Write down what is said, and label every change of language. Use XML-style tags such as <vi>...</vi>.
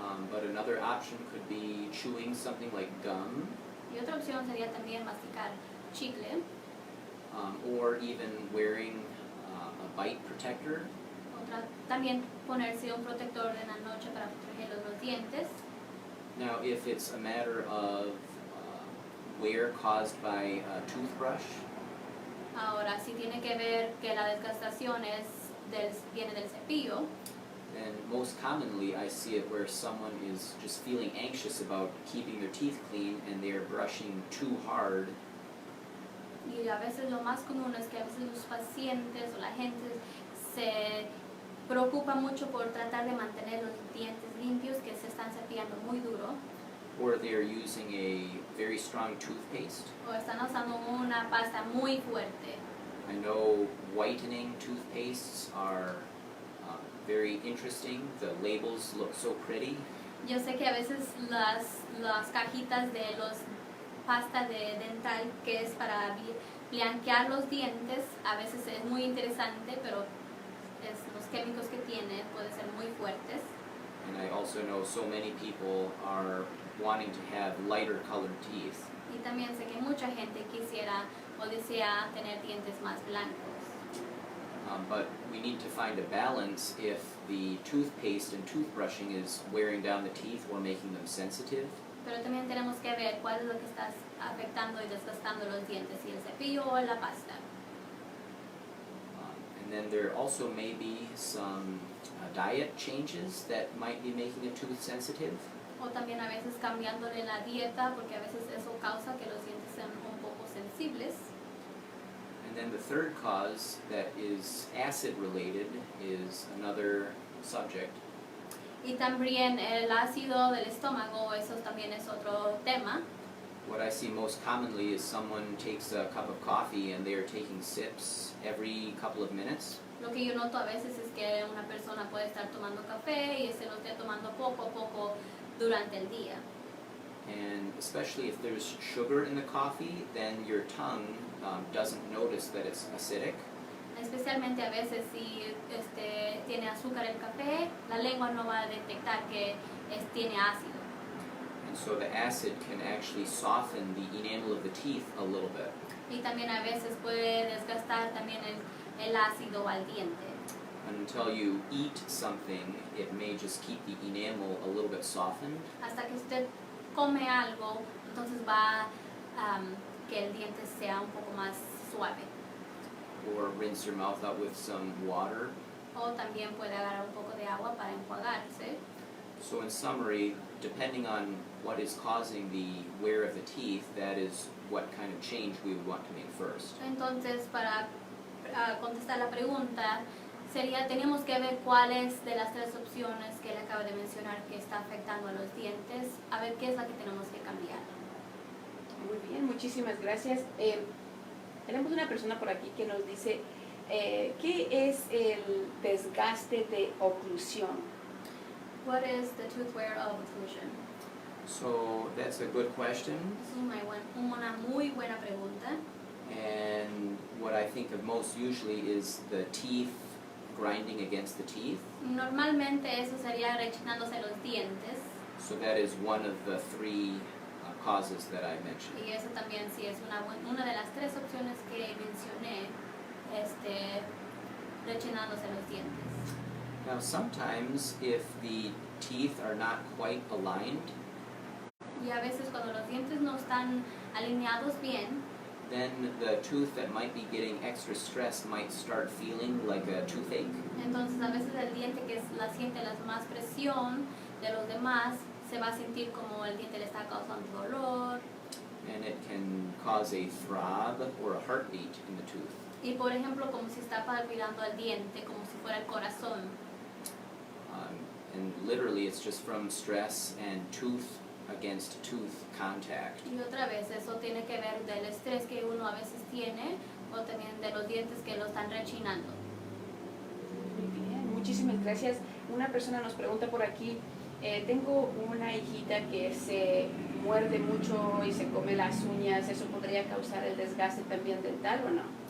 <en>But another option could be chewing something like gum,</en> <es>Y otra opción sería también masticar chicle,</es> <en>or even wearing a bite protector.</en> <es>también ponerse un protector de la noche para proteger los dientes.</es> <en>Now, if it's a matter of wear caused by a toothbrush,</en> <es>Ahora, si tiene que ver que la desgastación viene del cepillo,</es> <en>then most commonly I see it where someone is just feeling anxious about keeping their teeth clean and they are brushing too hard.</en> <es>y a veces lo más común es que a veces los pacientes o la gente se preocupa mucho por tratar de mantener los dientes limpios, que se están cepillando muy duro,</es> <en>Or they are using a very strong toothpaste.</en> <es>o están usando una pasta muy fuerte.</es> <en>I know whitening toothpastes are very interesting. The labels look so pretty.</en> <es>Yo sé que a veces las cajitas de los pasta de dental que es para blanquear los dientes, a veces es muy interesante, pero los químicos que tiene pueden ser muy fuertes.</es> <en>And I also know so many people are wanting to have lighter colored teeth.</en> <es>Y también sé que mucha gente quisiera o desea tener dientes más blancos.</es> <en>But we need to find a balance if the toothpaste and toothbrushing is wearing down the teeth or making them sensitive.</en> <es>Pero también tenemos que ver cuál es lo que está afectando y desgastando los dientes, si el cepillo o la pasta.</es> <en>And then there also may be some diet changes that might be making a tooth sensitive.</en> <es>O también a veces cambiándole la dieta, porque a veces eso causa que los dientes sean un poco sensibles.</es> <en>And then the third cause that is acid related is another subject.</en> <es>Y también el ácido del estómago, eso también es otro tema.</es> <en>What I see most commonly is someone takes a cup of coffee and they are taking sips every couple of minutes.</en> <es>Lo que yo noto a veces es que una persona puede estar tomando café y se lo esté tomando poco a poco durante el día.</es> <en>And especially if there's sugar in the coffee, then your tongue doesn't notice that it's acidic.</en> <es>Especialmente a veces si tiene azúcar el café, la lengua no va a detectar que tiene ácido.</es> <en>And so the acid can actually soften the enamel of the teeth a little bit.</en> <es>Y también a veces puede desgastar también el ácido al diente.</es> <en>Until you eat something, it may just keep the enamel a little bit softened.</en> <es>Hasta que usted come algo, entonces va que el diente sea un poco más suave.</es> <en>Or rinse your mouth out with some water.</en> <es>O también puede agarrar un poco de agua para enjuagarse.</es> <en>So in summary, depending on what is causing the wear of the teeth, that is what kind of change we would want to make first.</en> <es>Entonces, para contestar la pregunta, tenemos que ver cuáles de las tres opciones que le acabo de mencionar que está afectando a los dientes, a ver qué es la que tenemos que cambiar. Muy bien, muchísimas gracias. Tenemos una persona por aquí que nos dice, ¿qué es el desgaste de oclusión?</es> <en>What is the tooth wear of occlusion? So that's a good question.</en> <es>Es una muy buena pregunta.</es> <en>And what I think of most usually is the teeth grinding against the teeth.</en> <es>Normalmente eso sería rechinándose los dientes.</es> <en>So that is one of the three causes that I mentioned.</en> <es>Y eso también sí es una de las tres opciones que mencioné, rechinándose los dientes.</es> <en>Now sometimes if the teeth are not quite aligned,</en> <es>Y a veces cuando los dientes no están alineados bien,</es> <en>then the tooth that might be getting extra stress might start feeling like a toothache.</en> <es>entonces a veces el diente que siente la más presión de los demás se va a sentir como el diente le está causando dolor.</es> <en>And it can cause a throb or a heartbeat in the tooth.</en> <es>Y por ejemplo como si está palpitando el diente, como si fuera el corazón.</es> <en>And literally it's just from stress and tooth against tooth contact.</en> <es>Y otra vez eso tiene que ver del estrés que uno a veces tiene o también de los dientes que lo están rechinando. Muy bien, muchísimas gracias. Una persona nos pregunta por aquí, tengo una hijita que se muerde mucho y se come las uñas, ¿eso podría causar el desgaste también dental o no?</es>